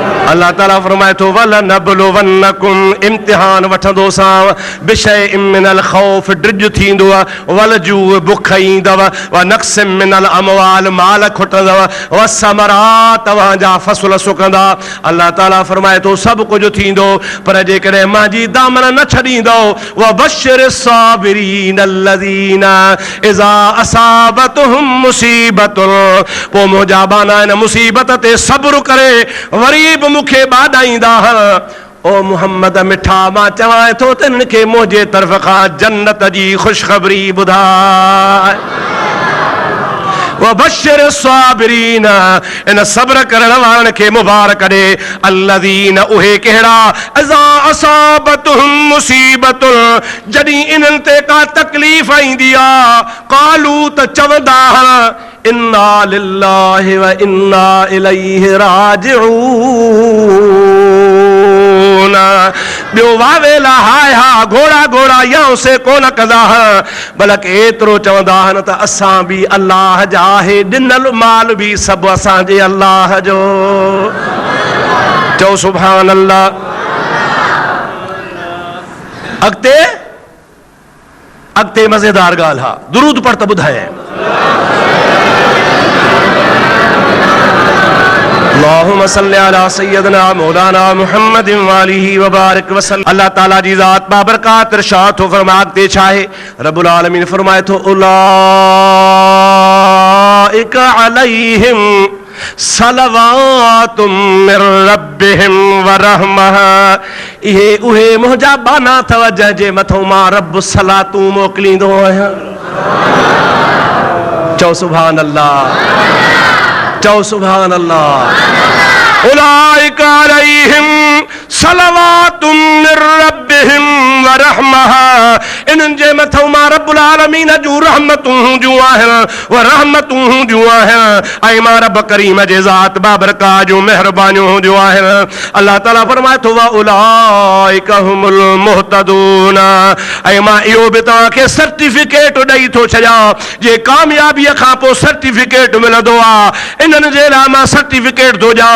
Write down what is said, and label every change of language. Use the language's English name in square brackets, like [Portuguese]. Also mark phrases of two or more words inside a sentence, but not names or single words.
[Sindhi] अल्लाह ताला फरमाए थो वलनबलुवन्नकुम इम्तिहान वठंदो सां [Arabic] بشيء من الخوف [Sindhi] ड्रिज थींदो वलजू बुख ईंदव [Arabic] ونقص من الأموال [Sindhi] माल खुटंदव [Arabic] والثمرات [Sindhi] तव्हांजा फसल सुकंदा। अल्लाह ताला फरमाए थो सभु कुझु थींदो पर जेकॾहिं मुंहिंजी दामन न छॾींदो [Arabic] وبشر الصابرين الذين إذا أصابتهم مصيبة [Sindhi] पोइ मुंहिंजा बाना इन मुसीबत ते सब्र करे वरी बि मूंखे ॿाॾाईंदा। ओ मुहम्मद मिठा मां चवां थो त हिननि खे मुंहिंजे तरफ़ खां जन्नत जी ख़ुशख़बरी ॿुधाए। [Arabic] وبشر الصابرين [Sindhi] इन सब्र करण वारनि खे मुबारक ॾे अल्लज़ीन उहे कहिड़ा [Arabic] إذا أصابتهم مصيبة [Sindhi] जॾहिं इन्हनि ते का तकलीफ़ ईंदी आहे क़ालू त चवंदा [Arabic] إنا لله وإنا إليه [Sindhi] राजिऊन ॿियो वावेला हाय हा घोड़ा घोड़ा यां से कोन कंदा बल्कि एतिरो चवंदा आहिनि त असां बि अल्लाह जा आहे ॾिनल माल बि सभु असांजे अल्लाह जो। चओ [Arabic] سبحان الله. [Sindhi] अॻिते मज़ेदार ॻाल्हि हा दुरूद पढ़ त ॿुधाए। [Arabic] اللهم صل على سيدنا مولانا محمد وآله وبارك وسلم. [Sindhi] अल्लाह ताला जी ज़ात बाबरकात इरशाद थो फरमाए ते छा आहे [Arabic] رب العالمين [Sindhi] फरमाए थो [Arabic] أولئك عليهم صلوات من ربهم ورحمة [Sindhi] इहे उहे मुंहिंजा बाना अथव जंहिंजे मथां मां रब सलातूं मोकिलींदो आहियां। चओ [Arabic] سبحان الله. [Sindhi] चओ [Arabic] سبحان الله. أولئك عليهم صلوات من ربهم ورحمة [Sindhi] इन्हनि जे मथां मां [Arabic] رب العالمين [Sindhi] जूं रहमतूं हूंदियूं आहिनि व रहमतूं हूंदियूं आहिनि ऐं मां रब करीम जे ज़ात बाबरकात जूं महिरबानियूं हूंदियूं आहिनि। अल्लाह ताला फरमाए थो [Arabic] وأولئك هم المهتدون [Sindhi] ऐं मां इहो बि तव्हांखे सर्टिफिकेट ॾेई थो छॾियां जे कामयाबीअ खां पोइ सर्टिफिकेट मिलंदो आहे इन्हनि जे लाइ मां सर्टिफिकेट थो ॾियां।